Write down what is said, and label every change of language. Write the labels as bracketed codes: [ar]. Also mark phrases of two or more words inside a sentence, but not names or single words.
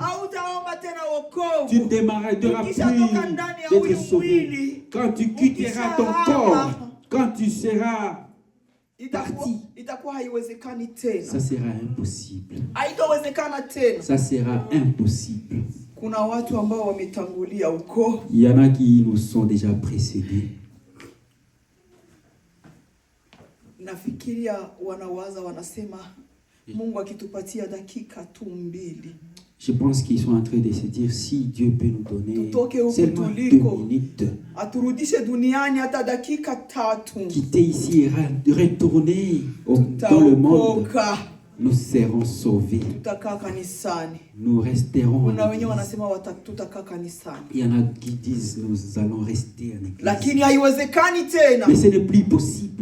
[fr] Tu ne demanderas plus d'être sauvé. Quand tu quitteras ton corps, quand tu seras parti, ça sera impossible. Ça sera impossible. [sw] Kuna watu ambao wametangulia huko. [fr] Il y en a qui nous sont déjà précédés. [sw] Nafikiria wanawaza wanasema Mungu akitupatia dakika tu 2. [fr] Je pense qu'ils sont en train de se dire si Dieu peut nous donner seulement 2 minutes. [sw] Aturudishe duniani hata dakika 3. [fr] Quitter ici et retourner dans le monde. Nous serons sauvés. Nous resterons. Il y en a qui disent nous allons rester en église. Mais ce n'est plus possible.